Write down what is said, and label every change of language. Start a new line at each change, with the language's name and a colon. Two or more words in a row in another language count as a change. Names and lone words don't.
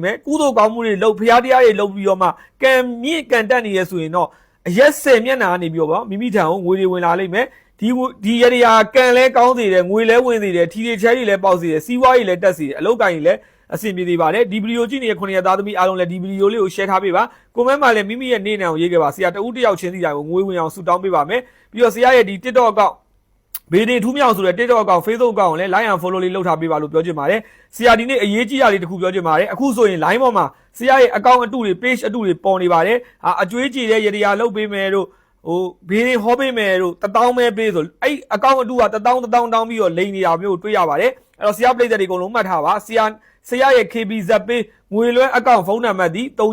Burmese: မယ်ကုသိုလ်ကောင်းမှုတွေလုပ်ဖျားတရားတွေလုပ်ပြီးတော့မှကံမြင့်ကံတက်နေရဆိုရင်တော့အရက်10မျက်နှာကနေပြီးတော့မိမိထံကိုငွေတွေဝင်လာလိမ့်မယ်ဒီရတရားကံလဲကောင်းစေတယ်ငွေလဲဝင်စေတယ်ထီတွေချဲတွေလဲပေါက်စေတယ်စီးပွားရေး လဲတက်စေတယ်အလုပ်ကိုင်လဲအဆင်ပြေသေးပါတယ်ဒီဗီဒီယိုကြည့်နေတဲ့9ရက်သားသမီးအားလုံးလည်းဒီဗီဒီယိုလေးကို share ထားပေးပါကွန်မန့်မှာလည်းမိမိရဲ့နေ့နာကိုရေးခဲ့ပါဆရာတဦးတ ယောက်ချင်းစီတိုင်းကိုငွေဝင်အောင်ဆုတောင်းပေးပါမယ်ပြီးတော့ဆရာရဲ့ဒီ TikTok အကောင့်ဘေးနေထူးမြောင်ဆိုတဲ့ TikTok အကောင့် Facebook အကောင့်ကိုလည်း
English: like and follow
Burmese: လေးလုပ်ထားပေးပါလို့ပြောချင်ပါတယ်ဆရာဒီနေ့အရေးကြီးတာလေးတစ်ခုပြောချင်ပါတယ်အခုဆိုရင် line ပေါ်မှာဆရာရဲ့အကောင့်အတုတွေ page အတုတွေပေါ်နေပါတယ်အကျွေးကြည်တဲ့ရတရားလုပ်ပေးမယ်တို့ဘေးနေဟောပေးမယ်တို့1000ပဲပေးဆိုအဲ့အကောင့်အတုက1000တောင်းပြီးတော့လိန်နေတာမျိုးတွေ့ရပါတယ်အဲ့တော့ဆရာပရိသတ်တွေအကုန်လုံးမှတ်ထားပါဆရာရဲ့ KBZ ပေးငွေလွှဲအကောင့်ဖုန်းနံပါတ်ဒီ